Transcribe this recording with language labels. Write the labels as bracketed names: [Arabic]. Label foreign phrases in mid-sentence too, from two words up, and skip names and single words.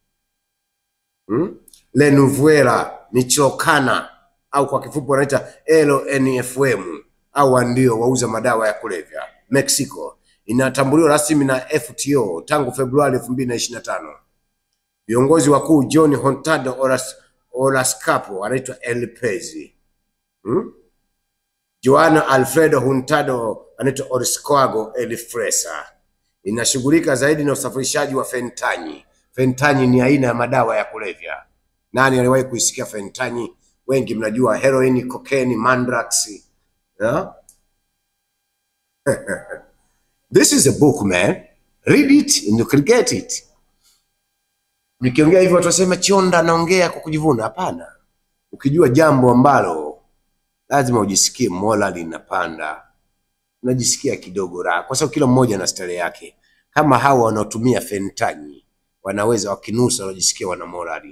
[Swahili] Lenuvuela Michoacana, au kwa kifupi wanaita LNFM, au ndio wauza madawa ya kulevya. Mexico inatambuliwa rasmi na FTO tangu Februari 2025. Viongozi wakuu John Hurtado Orozco anaitwa El Pezi. Juan Alfredo Hurtado anaitwa Orozco El Fresa. Inashughulika zaidi na usafirishaji wa fentanyl. Fentanyl ni aina ya madawa ya kulevya. Nani aliwahi kuisikia fentanyl? Wengi mnajua heroin, cocaine, mandrax. [English] Yeah? This is a book, man. Read it and you can get it. [Swahili] Nikiongea hivyo watu wasema Chionda anaongea kwa kujivuna. Hapana. Ukijua jambo ambalo lazima ujisikie morali inapanda. Unajisikia kidogo raha kwa sababu kila mmoja na style yake. Kama hawa wanaotumia fentanyl wanaweza wakinusa wanajisikia wana morali.